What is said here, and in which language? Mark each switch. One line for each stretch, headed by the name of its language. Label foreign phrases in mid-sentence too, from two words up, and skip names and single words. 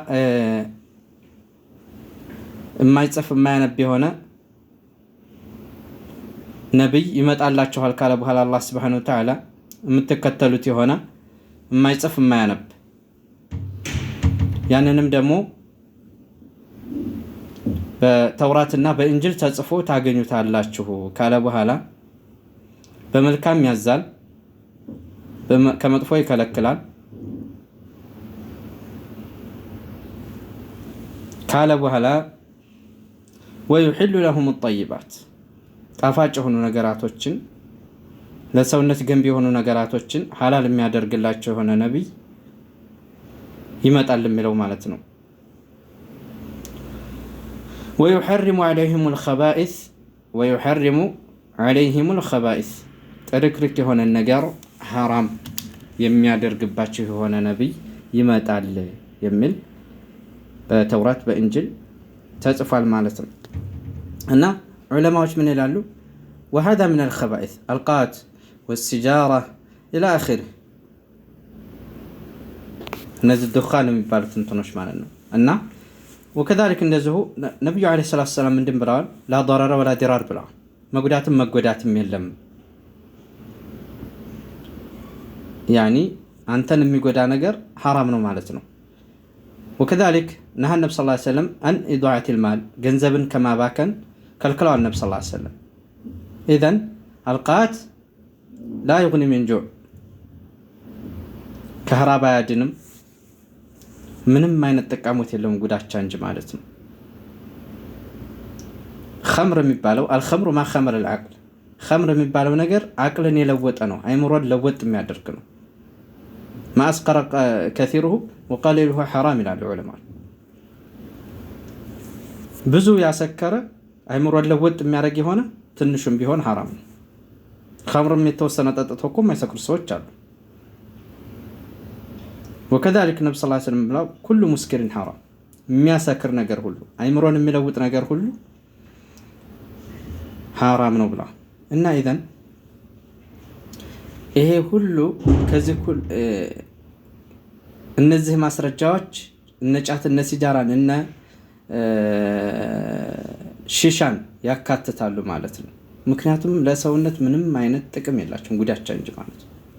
Amharic: የማይጽፍ የማያነብ የሆነ ነብይ ይመጣላችኋል ካለ በኋላ አላህ
Arabic: سبحانه وتعالى
Amharic: የምትከተሉት የሆነ የማይጽፍ የማያነብ ያንንም ደግሞ በተውራትና በእንጅል ተጽፎ ታገኙታላችሁ ካለ በኋላ በመልካም ያዛል፣ ከመጥፎ ይከለክላል ካለ በኋላ
Arabic: ويحل لهم الطيبات
Amharic: ጣፋጭ የሆኑ ነገራቶችን ለሰውነት ገንቢ የሆኑ ነገራቶችን ሐላል የሚያደርግላቸው የሆነ ነብይ ይመጣል የሚለው ማለት ነው።
Arabic: ويحرم عليهم الخبائث
Amharic: ጥርክርክ የሆነ ነገር ሐራም የሚያደርግባቸው የሆነ ነብይ ይመጣል የሚል በተውራት በእንጅል ተጽፏል ማለት ነው። እና ዑለማዎች ምን ይላሉ?
Arabic: وهذا من الخبائث القات والسجارة إلى آخره
Amharic: እነዚህ ዱኻን የሚባሉት እንትኖች ማለት ነው። እና وكذلك እንደዚሁ ነብዩ
Arabic: عليه الصلاة والسلام
Amharic: ምንድን ብለዋል?
Arabic: لا ضرر ولا ضرار
Amharic: ብለዋል። መጉዳትም መጎዳትም የለም። አንተን የሚጎዳ ነገር ሐራም ነው ማለት ነው።
Arabic: وكذلك نهى النبي صلى الله عليه وسلم عن إضاعة المال
Amharic: ገንዘብን ከማባከን ከልክለዋል
Arabic: النبي صلى الله عليه وسلم. إذن القات لا يغني من جوع
Amharic: ከህራብ አያድንም፣ ምንም አይነት ጥቃሞት የለውም ጉዳቻ እንጂ ማለት ነው። ኸምር የሚባለው
Arabic: الخمر ما خمر العقل
Amharic: ኸምር የሚባለው ነገር አቅልን የለወጠ ነው፣ አይምሮን ለወጥ የሚያደርግ ነው።
Arabic: ما أسقر كثيره وقليله حرام
Amharic: ይላሉ ዑለማ። ብዙ ያሰከረ አይምሮን ለወጥ የሚያደርግ የሆነ ትንሹም ቢሆን ሐራም ነው። ኸምርም የተወሰነ ጠጥተው እኮ የማይሰክሩ ሰዎች አሉ።
Arabic: وكذلك النبي صلى الله عليه وسلم
Amharic: ብለው
Arabic: كل مسكر حرام
Amharic: የሚያሰክር ነገር ሁሉ አይምሮን የሚለውጥ ነገር ሁሉ ሐራም ነው ብለዋል። እና ኢዘን ይሄ ሁሉ ከዚህ እነዚህ ማስረጃዎች እነ ጫት እነ ሲጃራን እነ ሺሻን ያካትታሉ ማለት ነው። ምክንያቱም ለሰውነት ምንም አይነት ጥቅም የላቸውም ጉዳቻ እንጂ ማለት ነው።